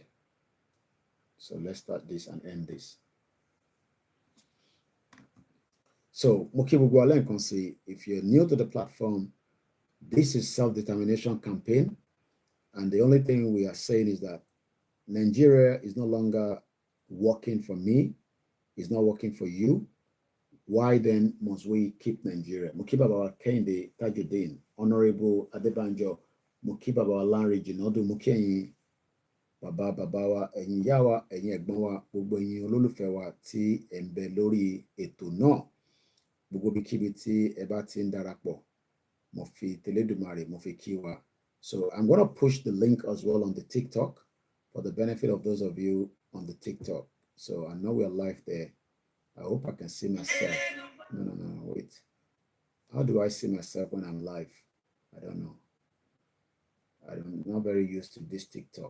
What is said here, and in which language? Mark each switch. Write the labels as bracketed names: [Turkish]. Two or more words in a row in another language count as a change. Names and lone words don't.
[English] So let's start this and end this. So Mokibugwale can see, if you're new to the platform, this is self-determination campaign. And the only thing we are saying is that Nigeria is no longer working for me. It's not working for you. Why then must we keep Nigeria? Mukibabawa Kende Tajuddin, Honorable Adebanjo, Mukibabawa Lanre Jinodu, Mukiyin, Baba Babawa, [Yoruba] Ẹ̀yin ìyá wa, ẹ̀yin ẹ̀gbọ́n wa, gbogbo ẹ̀yin olólùfẹ́ wa tí ẹ ń bẹ lórí ètò náà, gbogbo ibikíbi tí ẹ bá ti ń darapọ̀, mo fi tẹlẹ́dùmarè, mo fi kí wa. [English] So I'm going to push the link as well on the TikTok for the benefit of those of you on the TikTok. So I know we're live there. I hope I can see myself. No, wait. How do I see myself when I'm live? I don't know. I'm not very used to this TikTok.